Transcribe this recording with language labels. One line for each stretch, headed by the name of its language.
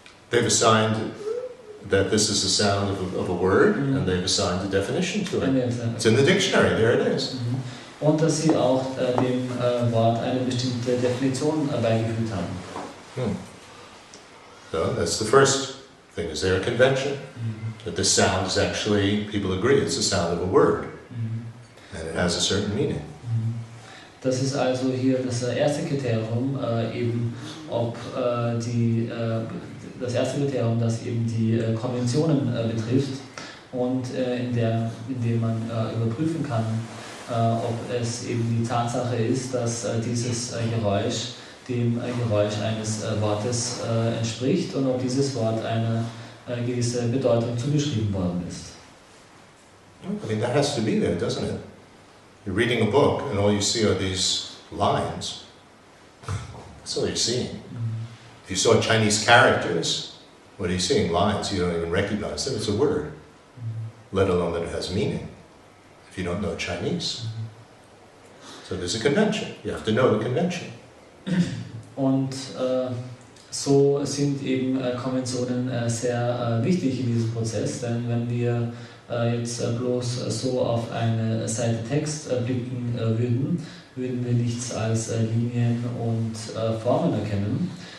English: They've assigned that this is the sound of a word, and they've assigned a definition to it. It's in the dictionary, there it is.
German: Und dass sie auch dem Wort eine bestimmte Definition beigefügt haben.
English: So that's the first thing. Is there a convention? That this sound is actually, people agree, it's the sound of a word. And it has a certain meaning.
German: Das ist also hier das erste Kriterium, eben ob das erste Kriterium, das eben die Konventionen betrifft und indem man überprüfen kann, ob es eben die Tatsache ist, dass dieses Geräusch dem Geräusch eines Wortes entspricht und ob dieses Wort eine gewisse Bedeutung zugeschrieben worden ist.
English: I mean, that has to be there, doesn't it? You're reading a book and all you see are these lines. That's all you're seeing. If you saw Chinese characters, what are you seeing? Lines, you don't even recognize them. It's a word, let alone that it has meaning, if you don't know Chinese. So there's a convention. You have to know the convention.
German: Und so sind eben Konventionen sehr wichtig in diesem Prozess, denn wenn wir jetzt bloß so auf eine Seite Text blicken würden wir nichts als Linien und Formen erkennen.